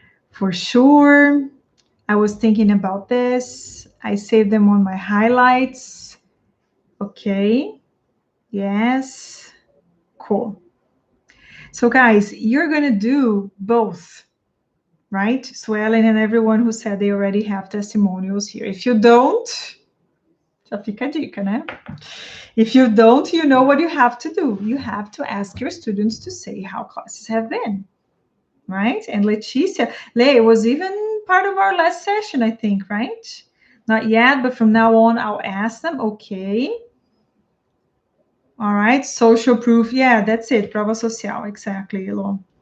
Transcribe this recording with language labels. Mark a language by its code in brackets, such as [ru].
[en] For sure. I was thinking about this. I saved them on my highlights. Okay. Yes. Cool. So guys, you're going to do both, right? Suelen and everyone who said they already have testimonials here. If you don't, [pt] já fica a dica, né? [en] If you don't, you know what you have to do. You have to ask your students to say how classes have been, right? And Leticia, Lei was even part of our last session, I think, right? Not yet, but from now on, I'll ask them. Okay. All right. Social proof. Yeah, that's it. Prova social. Exactly, Elo.